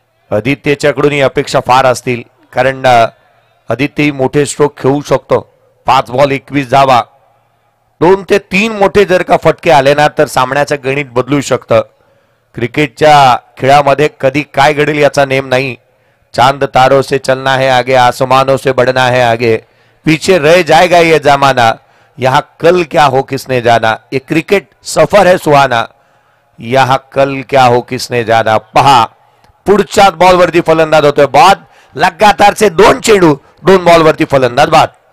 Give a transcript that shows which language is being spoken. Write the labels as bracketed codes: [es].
[mr] आदित्यच्याकडून अपेक्षा फार असतील, कारण आदित्यही मोठे स्ट्रोक खेळू शकतो. 5 बॉल 21 धावा. 2 ते 3 मोठे जर का फटके आले ना तर सामन्याचं गणित बदलू शकतं. क्रिकेटच्या खेळामध्ये कधी काय घडेल याचा नेम नाही. [hi] चांद तारों से चलना है आगे, आसमानों से बढ़ना है आगे, पीछे रह जाएगा ये जमाना, यहाँ कल क्या हो किसने जाना. ये क्रिकेट सफर है सुहाना, यहाँ कल क्या हो किसने जाना. [mr] पहा पुढच्याच बॉलवरती फलंदाज होतोय बाद. लगातारचे 2 चेंडू 2 बॉलवरती फलंदाज बाद.